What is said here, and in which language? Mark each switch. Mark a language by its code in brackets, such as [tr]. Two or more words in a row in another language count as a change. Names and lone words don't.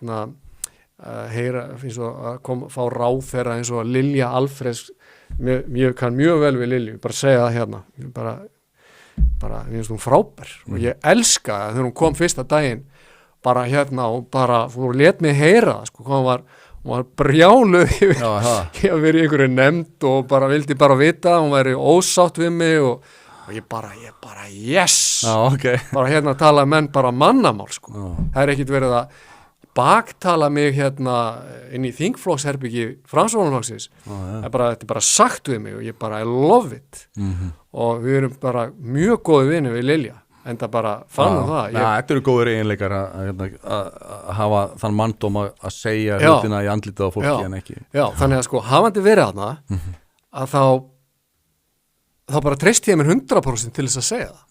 [is] heyra, finnst svo að fá ráð þeirra eins og Lilja Alfreðs, ég kann mjög vel við Lilju, bara segja það hérna, bara ég finnst hún frábær og ég elska það þegar hún kom fyrsta daginn, bara og bara, hún let mig heyra það, sko, hún var brjáluð yfir að vera í einhverju nefnd og bara vildi bara vita, hún væri ósátt við mig og ég bara yes, bara tala menn bara mannamál, sko. Það er ekkit verið að baktala mig inn í þingflokksherbyggi Framsóknarflokksins. Þetta er bara sagt við mig og ég bara [en] I love it [is] og við erum bara mjög góði vinir við Lilja. En það bara fann það. Þetta eru góðir eiginleikar að hafa þann manndóm að segja hlutina í andlitið á fólki en ekki. Já, þannig að sko hafandi verið þarna að þá þá bara treysti ég mér 100% til þess að segja það.